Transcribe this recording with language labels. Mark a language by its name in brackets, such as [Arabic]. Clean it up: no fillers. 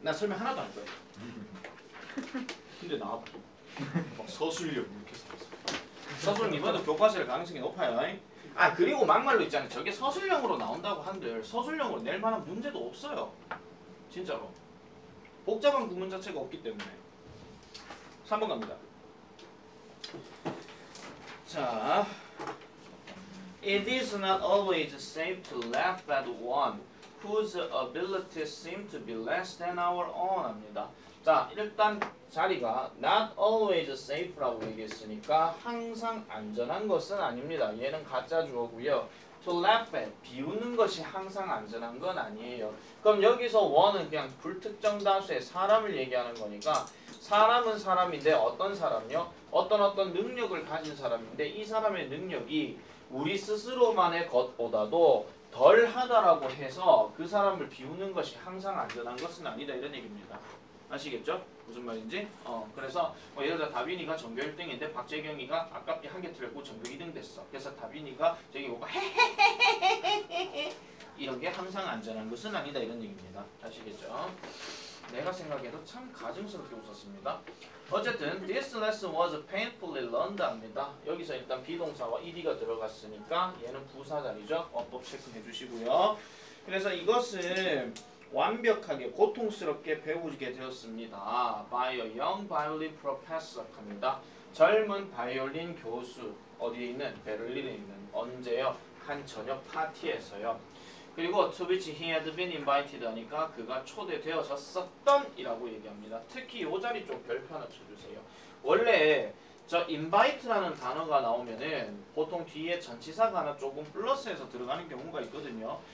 [Korean] 나 설명 하나도 안 할 거예요. 근데 나와도 막 서술력 이렇게 써있어. 서술형 이번에도 교과서일 가능성이 높아요. 그리고 막말로 있잖아요. 저게 서술형으로 나온다고 한들 서술형으로 낼 만한 문제도 없어요. 진짜로. 복잡한 구문 자체가 없기 때문에. 3번 갑니다. 자, [English] it is not always safe to laugh at one whose abilities seem to be less than our own [Korean] 합니다. 자, 일단 자리가 [English] not always safe [Korean] 라고 얘기했으니까 항상 안전한 것은 아닙니다. 얘는 가짜 주어고요. [English] to laugh at, [Korean] 비웃는 것이 항상 안전한 건 아니에요. 그럼 여기서 one은 그냥 불특정 다수의 사람을 얘기하는 거니까 사람은 사람인데 어떤 사람요? 어떤 능력을 가진 사람인데 이 사람의 능력이 우리 스스로만의 것보다도 덜 하다라고 해서 그 사람을 비우는 것이 항상 안전한 것은 아니다 이런 얘기입니다. 아시겠죠? 무슨 말인지? 그래서 예를 들어 다빈이가 전교 1등인데 박재경이가 아깝게 한 개 틀렸고 전교 2등 됐어. 그래서 다빈이가 저기 보고 이런 게 항상 안전한 것은 아니다 이런 얘기입니다. 아시겠죠? 내가 생각해도 참 가증스럽게 웃었습니다. 어쨌든 [English] this lesson was painfully learned [Korean] 합니다. 여기서 일단 비동사와 ed가 들어갔으니까 얘는 부사 자리죠. 어법 체크해 주시고요. 그래서 이것을 완벽하게 고통스럽게 배우게 되었습니다. [English] by a young violin professor [Korean] 합니다. 젊은 바이올린 교수 어디에 있는? 베를린에 있는 언제요? 한 저녁 파티에서요. 그리고 [English] to which he had been invited [Korean] 하니까 그가 초대되어졌었던 이라고 얘기합니다. 특히 이 자리 쪽 별표 하나 쳐주세요. 원래 저 invite라는 단어가 나오면은 보통 뒤에 전치사가 하나 조금 플러스해서 들어가는 경우가 있거든요.